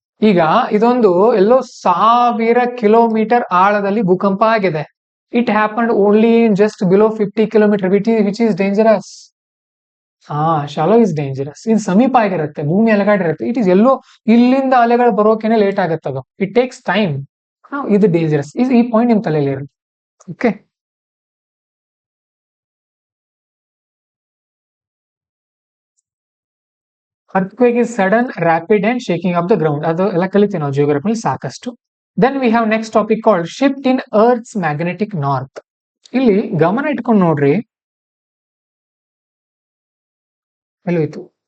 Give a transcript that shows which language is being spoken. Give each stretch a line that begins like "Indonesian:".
Kannada: ಈಗ ಇದೊಂದು ಎಲ್ಲೋ 1000 ಕಿಲೋಮೀಟರ್ ಆಳದಲ್ಲಿ ಭೂಕಂಪ ಆಗಿದೆ.
English: It happened only in just below 50 kilometre, which is dangerous. Shallow is dangerous.
Kannada: ಇದು ಸಮೀಪ ಆಗಿರುತ್ತೆ, ಭೂಮಿ ಅಲಗಾಡಿರುತ್ತೆ. ಇಟ್ ಈಸ್ ಎಲ್ಲೋ, ಇಲ್ಲಿಂದ ಅಲೆಗಳು ಬರೋಕೆನೆ ಲೇಟ್ ಆಗುತ್ತೆ, ಅದು
English: It takes time.
Kannada: ಇದು ಡೇಂಜರಸ್. ಈ ಪಾಯಿಂಟ್ ನಿಮ್ ತಲೆಯಲ್ಲಿ ಇರುತ್ತೆ.
English: Okay, earthquake is sudden, rapid and shaking of the ground.
Kannada: ಅದು ಎಲ್ಲ ಕಲಿತೀವಿ ನಾವು ಜಿಯೋಗ್ರಫಿಲಿ ಸಾಕಷ್ಟು.
English: Then we have next topic called shift in earth's magnetic north.
Kannada: ಇಲ್ಲಿ ಗಮನ ಇಟ್ಕೊಂಡು ನೋಡ್ರಿ, ಎಲ್ಲೋಯ್ತು?